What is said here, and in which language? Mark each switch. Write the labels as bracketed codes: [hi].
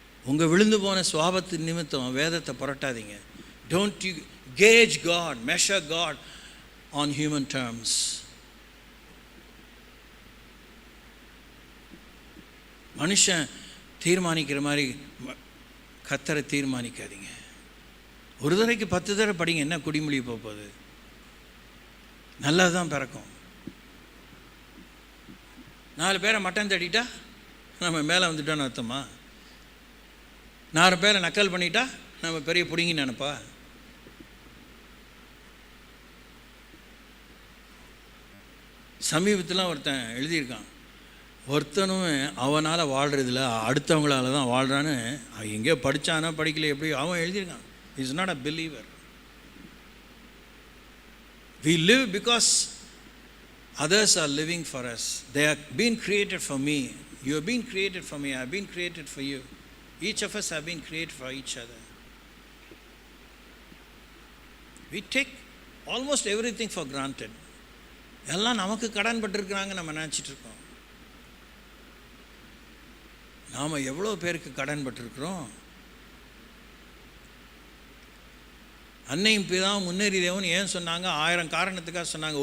[ta] உங்கள் விழுந்து போன சுவாபத்தின் நிமித்தம் வேதத்தை புரட்டாதீங்க. [en] Don't you gauge God, measure God on human terms. [ta] மனுஷன் தீர்மானிக்கிற மாதிரி கர்த்தரை தீர்மானிக்காதீங்க. ஒரு தடவைக்கு 10 தடவை படிங்க, என்ன குடிமொழி போகுது? நல்லது தான் பிறக்கும். 4 பேரை மட்டன் தட்டிட்டா நம்ம மேலே வந்துட்டோன்னு அர்த்தமா? 4 பேரை நக்கல் பண்ணிட்டா நம்ம பெரிய பிடிங்கி நினைப்பா? சமீபத்தில் ஒருத்தன் எழுதியிருக்கான், ஒருத்தனும் அவனால் வாழ்கிறதில்ல, அடுத்தவங்களால தான் வாழ்கிறான்னு. அவன் எங்கேயோ படித்தானா படிக்கல, எப்படி அவன் எழுதியிருக்கான். [en] He is not a believer. We live because others are living for us. They have been created for me. You have been created for me. I have been created for you. Each of us have been created for each other. We take almost everything for granted. [ta] எல்லாம் நமக்கு கடன் பட்டிருக்கிறாங்க நம்ம நினச்சிட்டு இருக்கோம். நாம் எவ்வளோ பேருக்கு கடன் பட்டிருக்கிறோம்? அன்னையும் பிதாவும் முன்னேறி தேவன் ஏன் சொன்னாங்க? 1000 காரணத்துக்காக சொன்னாங்க.